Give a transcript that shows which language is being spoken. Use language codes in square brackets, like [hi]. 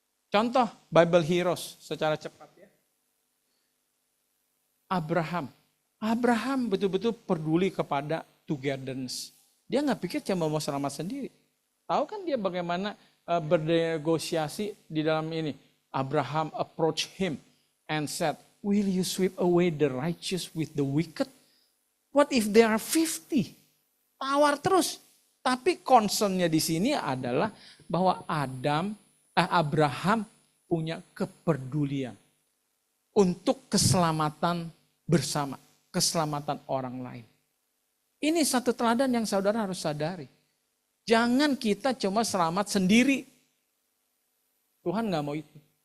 [id] Contoh Bible heroes secara cepat ya. Abraham betul-betul peduli kepada togetherness. Dia nggak pikir cuma mau selamat sendiri. Tahu kan dia bagaimana bernegosiasi di dalam ini. [en] Abraham approached him and said, will you sweep away the righteous with the wicked? What if there are 50? [id] Tawar terus. Tapi concernnya di sini adalah bahwa Abraham punya kepedulian untuk keselamatan bersama, keselamatan orang lain. Ini satu teladan yang saudara harus sadari. Jangan kita cuma selamat sendiri. Tuhan gak mau itu.